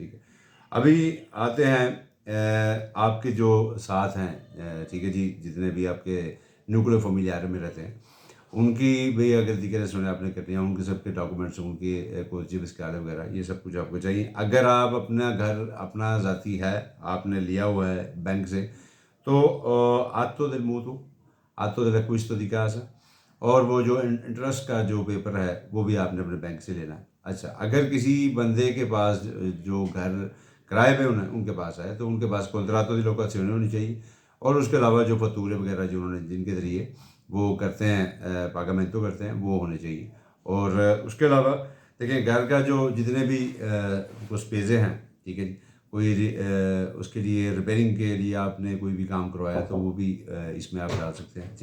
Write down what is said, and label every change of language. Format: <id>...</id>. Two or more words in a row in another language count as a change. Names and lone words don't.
<hi>ठीक है, अभी आते हैं आपके जो साथ हैं, ठीक है जी, जितने भी आपके</hi> <en>nuclear family</en> <hi>में रहते हैं उनकी भी अगर डिक्लेरेशन आपने करनी है, उनके सबके डॉक्यूमेंट्स, उनकी कोई जिब्स कार्ड वगैरह ये सब कुछ आपको चाहिए। अगर आप अपना घर अपना ज़ाती है आपने लिया हुआ है बैंक से तो</hi> <it>atto del mutuo, atto dell'acquisto di casa,</it> <hi>और वो जो इंटरेस्ट का जो पेपर है वो भी आपने अपने बैंक से लेना है। अच्छा, अगर किसी बंदे के पास जो घर किराए पे उनके पास है तो उनके पास</hi> <it>contratto di locazione</it> <hi>होनी चाहिए, और उसके अलावा जो फतूरे वगैरह जिन्होंने जिनके ज़रिए वो करते हैं पागामेंटो करते हैं वो होने चाहिए। और उसके अलावा देखिए घर का जो जितने भी कुछ पेजे हैं, ठीक है जी, कोई उसके लिए रिपेयरिंग के लिए आपने कोई भी काम करवाया तो वो भी इसमें आप डाल सकते हैं।</hi>